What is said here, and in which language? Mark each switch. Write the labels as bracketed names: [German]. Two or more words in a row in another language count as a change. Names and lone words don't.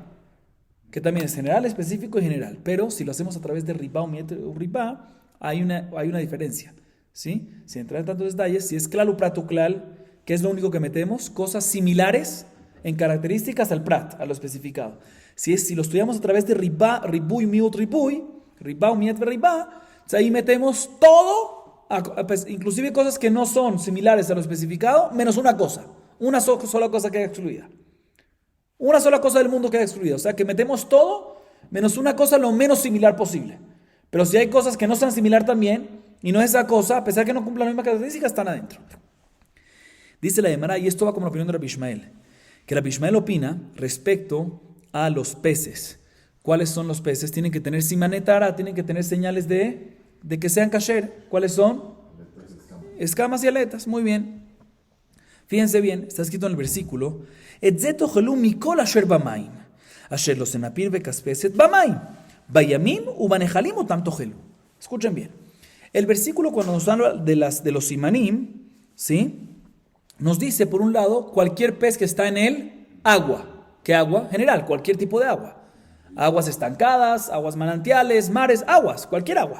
[Spanish] Que también es general, específico y general. Pero si lo hacemos a través de [Hebrew] ריבה, ומיעט [Spanish] o riba, hay una diferencia. ¿Sí? Sin entrar en tantos detalles, si es [Hebrew] כלל, פרט, וכלל, [Spanish] ¿qué es lo único que metemos? Cosas similares en características al prat, a lo especificado. Si lo estudiamos a través de riba, [Hebrew] ריבוי, מיעוט, ריבוי, ריבה, ומיעט וריבה, [Spanish] ahí metemos todo, pues, inclusive cosas que no son similares a lo especificado, menos una cosa, una sola cosa queda excluida. Una sola cosa del mundo queda excluida. O sea que metemos todo, menos una cosa lo menos similar posible. Pero si hay cosas que no sean similar también, y no es esa cosa, a pesar que no cumplan la misma característica, están adentro. Dice la Gemara, y esto va como la opinión de Rabbi Ishmael, que Rabbi Ishmael opina respecto a los peces. ¿Cuáles son los peces? Tienen que tener simanetara, tienen que tener señales de que sean kasher. ¿Cuáles son? Escamas y aletas. Muy bien. Fíjense bien, está escrito en el versículo, [Hebrew] את זה תאכלו מכל אשר במים, אשר לו סנפיר וקשקשת במים, בימים ובנחלים אותם תאכלו. [Spanish] Escuchen bien. El versículo cuando nos habla de los simanim, ¿sí? Nos dice, por un lado, cualquier pez que está en el agua. ¿Qué agua? General, cualquier tipo de agua. Aguas estancadas, aguas manantiales, mares, aguas, cualquier agua.